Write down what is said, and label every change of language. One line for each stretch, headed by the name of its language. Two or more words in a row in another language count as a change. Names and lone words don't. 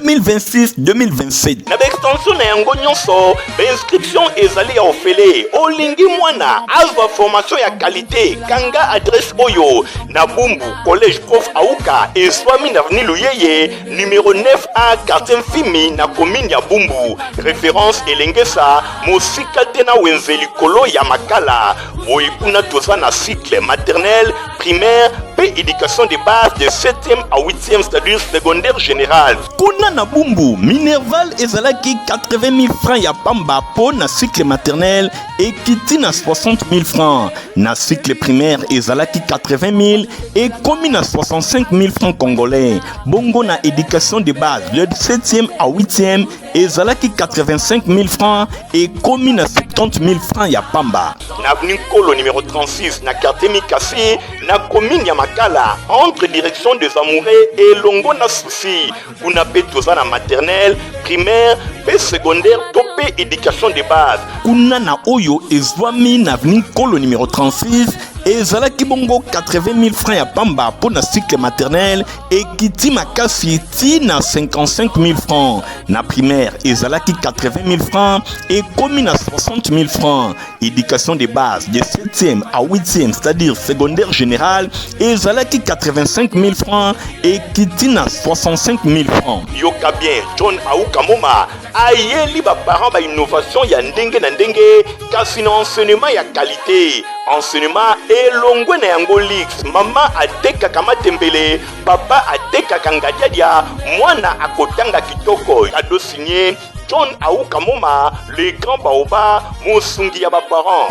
Lingala: 2026-2027 na extension na yango nyonso inscription ezali ya ofele olingi mwana azwa
French: formation
Lingala: ya qualité kanga adresse oyo na Bumbu collège prof Aouka et swami na avenue Luyeye numéro 9A quartier Fimi na commune ya Bumbu référence Elengesa Mosika tena wenzeli kolo ya Makala boyekuna toza na
French: cycle maternel primaire
Lingala: pe
French: éducation de base de 7e à 8e c'est-à-dire secondaire général.
Lingala: Kuna na Bumbu Minerval ezalaki 80 000 francs ya pamba po na
French: cycle maternel
Lingala: et kiti na 60 000 francs. Na cycle primaire ezalaki 80 000 et komi na 65 000
French: francs congolais.
Lingala: Bongo na
French: éducation de base le 7e à 8e
Lingala: ezalaki 85 000 francs et komi na 70 000 francs ya pamba. Na avenue Kolo numéro 36 na quartier Mikasi na commune ya Makala entre direction des Amoureux et Longo na Souci kuna pe toza na
French: maternelle primaire
Lingala: pe secondaire topé
French: éducation de base
Lingala: kuna na oyo ezwami na avenue Kolo numéro 36 ezalaki bongo 80 000 francs ya pamba pour na
French: cycle maternel
Lingala: et kiti makasi ti na 55 000 francs na primaire ezalaki 80 000 francs et komi na 60 000 francs
French: éducation de base de 7e à 8e c'est-à-dire secondaire général
Lingala: ezalaki 85 000 francs et kiti na 65 000 francs. Yoka bien John Aouka Moma ayeli ba parents ba innovation ya ndenge na ndenge kasi na enseignement ya qualité enseignement elongwe na yango lix mama atekaka matembele papa atekaka ngadiadia mwana akotanga kitoko ado signé John Aouka Moma
French: le grand baoba
Lingala: mosungi ya ba parents